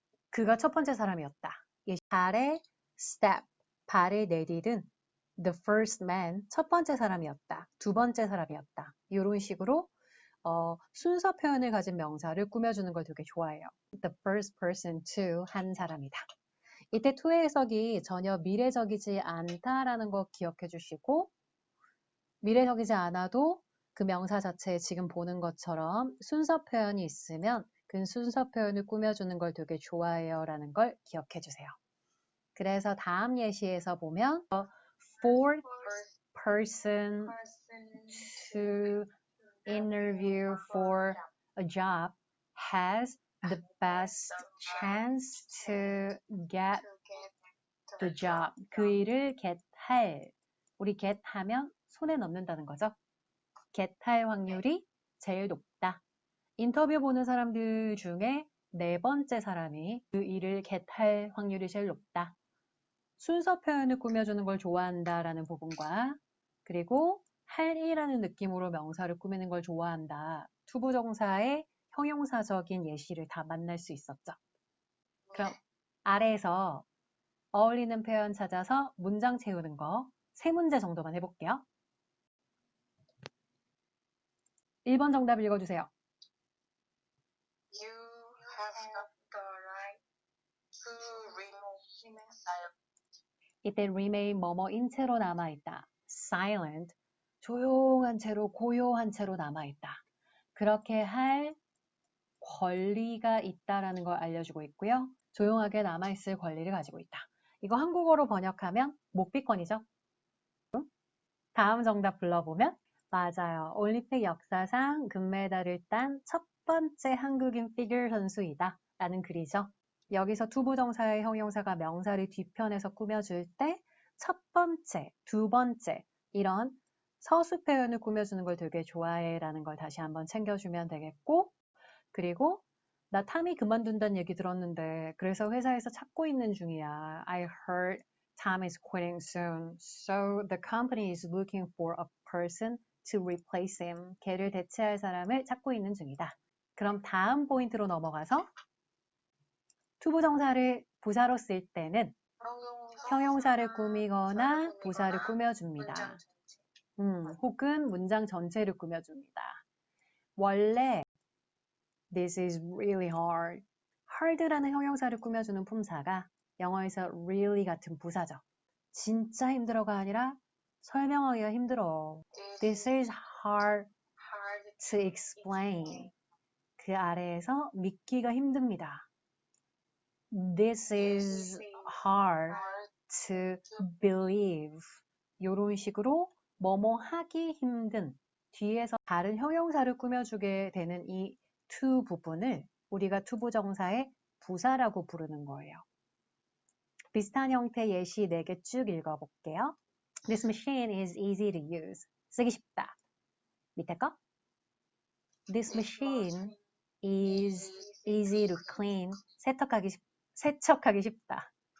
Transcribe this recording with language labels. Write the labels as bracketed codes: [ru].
[ko] 그가 첫 번째 사람이었다. 발에 step, 발을 내디딘 [en] the first man, [ko] 첫 번째 사람이었다. 두 번째 사람이었다. 이런 식으로 순서 표현을 가진 명사를 꾸며주는 걸 되게 좋아해요. [en] The first person to, [ko] 한 사람이다. 이때 to의 해석이 전혀 미래적이지 않다라는 거 기억해 주시고 미래적이지 않아도 그 명사 자체에 지금 보는 것처럼 순서 표현이 있으면 그 순서 표현을 꾸며주는 걸 되게 좋아해요 라는 걸 기억해 주세요. 그래서 다음 예시에서 보면 [en] fourth person to interview for a job has the best chance to get the job. [ko] 그 일을 get할, 우리 get하면 손에 넣는다는 거죠. get할 확률이 제일 높다. 인터뷰 보는 사람들 중에 네 번째 사람이 그 일을 get할 확률이 제일 높다. 순서 표현을 꾸며주는 걸 좋아한다라는 부분과 그리고 할 일이라는 느낌으로 명사를 꾸미는 걸 좋아한다. 투부정사의 형용사적인 예시를 다 만날 수 있었죠. 그럼 아래에서 어울리는 표현 찾아서 문장 채우는 거 3문제 정도만 해볼게요. 1번 정답 읽어주세요. [en] You have the right to remain silent. [ko] 이때 remain 뭐뭐인 채로 남아있다. silent, 조용한 채로 고요한 채로 남아있다. 그렇게 할 권리가 있다라는 걸 알려주고 있고요. 조용하게 남아있을 권리를 가지고 있다. 이거 한국어로 번역하면 목비권이죠. 다음 정답 불러보면 맞아요. 올림픽 역사상 금메달을 딴 첫 번째 한국인 피겨 선수이다 라는 글이죠. 여기서 투부정사의 형용사가 명사를 뒤편에서 꾸며줄 때 첫 번째, 두 번째 이런 서술 표현을 꾸며주는 걸 되게 좋아해 라는 걸 다시 한번 챙겨주면 되겠고 그리고 나 탐이 그만둔다는 얘기 들었는데 그래서 회사에서 찾고 있는 중이야. [en] I heard Tom is quitting soon. So the company is looking for a person to replace him. [ko] 걔를 대체할 사람을 찾고 있는 중이다. 그럼 다음 포인트로 넘어가서 투부정사를 부사로 쓸 때는 형용사를 꾸미거나 부사를 꾸며줍니다. 혹은 문장 전체를 꾸며줍니다. [en] 원래 This is really hard. [ko] hard라는 형용사를 꾸며주는 품사가 영어에서 really 같은 부사죠. 진짜 힘들어가 아니라 설명하기가 힘들어. [en] This is hard to explain. [ko] 그 아래에서 믿기가 힘듭니다. [en] This is hard to believe. [ko] 이런 식으로 뭐뭐 하기 힘든 뒤에서 다른 형용사를 꾸며주게 되는 이 to 부분을 우리가 투부정사의 부사라고 부르는 거예요. 비슷한 형태 예시 4개 쭉 읽어볼게요. [en] This machine is easy to use. [ko] 쓰기 쉽다. 밑에 거. [en] This machine is easy to clean. [ko] 세척하기 쉽다.